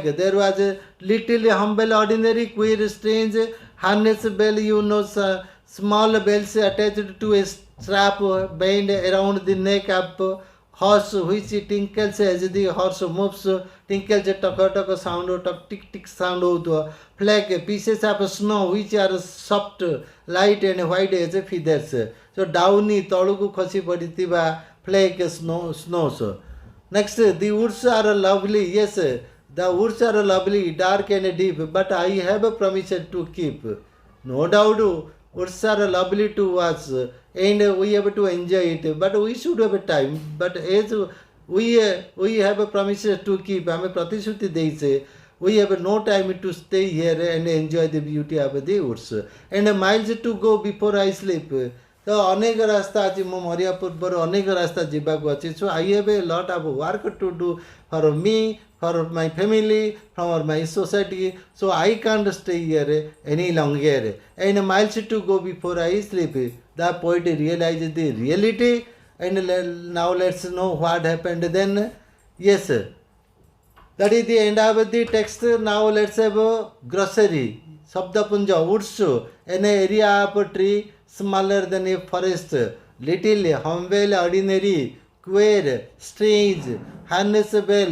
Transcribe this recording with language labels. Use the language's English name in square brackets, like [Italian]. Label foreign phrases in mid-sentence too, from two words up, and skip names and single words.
[English] There was a little humble, ordinary, queer, strange harness bell, you know, small bells attached to a strap bound around the neck of horse, which tinkles as the horse moves, tinkles tuck sound, tuck tick tick sound to flag pieces of snow which are soft, light and white as feathers. So downy [Odia] तळକୁ ଖସି ପଡ଼ିଥିବା [English] flake snows. Next, the woods are lovely. Yes, the woods are lovely, dark and deep, but I have a promise to keep. No doubt, woods are lovely to watch, and we have to enjoy it. But we should have a time. But as we have a promise to keep, [Odia] ଆମେ ପ୍ରତିଶ୍ରୁତି ଦେଇଛେ. [English] We have no time to stay here and enjoy the beauty of the woods. And miles to go before I sleep. [Odia] ତ ଅନେକ ରାସ୍ତା ଅଛି, ମୁଁ ମରିବା ପୂର୍ବରୁ ଅନେକ ରାସ୍ତା ଯିବାକୁ ଅଛି. [English] So I have a lot of work to do for me, for my family, for my society. So I can't stay here any longer. And miles to go before I sleep. The poet realized the reality. And now let's know what happened then. Yes, that is the end of the text. Now let's have a glossary. Shabdapunja, woods, an area of tree smaller than a forest, little, humble, ordinary, queer, strange, harness bell.